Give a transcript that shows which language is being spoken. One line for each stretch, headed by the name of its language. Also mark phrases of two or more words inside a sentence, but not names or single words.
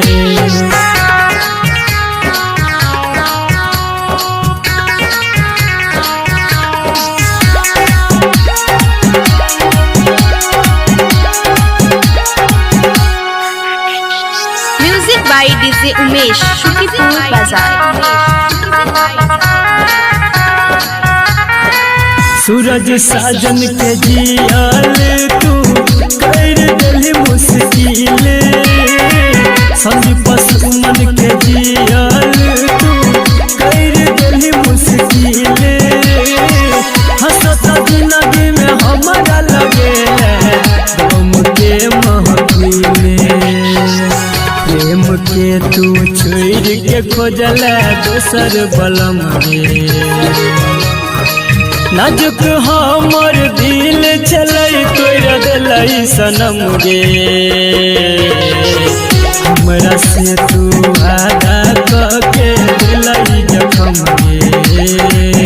English: Music by DJ उमेश शुकीपुर बाजार।
Maithili: सूरज साजन के जियल तू कर दिल मुश्किल। संदीप सुमन के जियल तू कर दिल मुश्किल। हंसता जिंदगी में हमारा लगे गम के महफिल। प्रेम के तू छोड़ के खोजला दोसर बलम गे। नाजुक हमर दिल छलै तोड़ दिलै सनम गे। हमरा से तू वादा कके दिलै जखम गे।